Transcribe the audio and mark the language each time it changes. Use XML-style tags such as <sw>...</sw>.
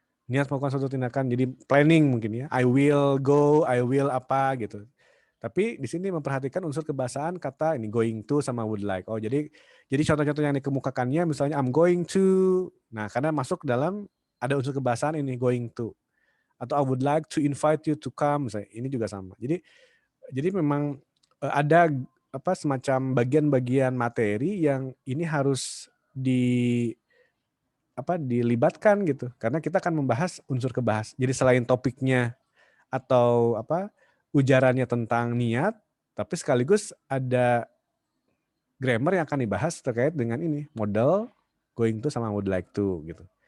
<id>Niat melakukan suatu tindakan, jadi planning mungkin ya.</id> <en>I will go, I will</en> <id>apa gitu. Tapi di sini memperhatikan unsur kebahasaan kata ini going to sama would like. Oh, jadi contoh-contoh yang dikemukakannya misalnya</id> <en>I'm going to.</en> <id>Nah, karena masuk dalam ada unsur kebahasaan ini going to.</id> <en>Atau I would like to invite you to come</en> <id>misalnya. Ini juga sama. Jadi memang ada semacam bagian-bagian materi yang ini harus dilibatkan gitu. Karena kita akan membahas unsur kebahas. Jadi selain topiknya atau ujarannya tentang niat, tapi sekaligus ada grammar yang akan dibahas terkait dengan ini, model, going to sama would like to gitu.</id>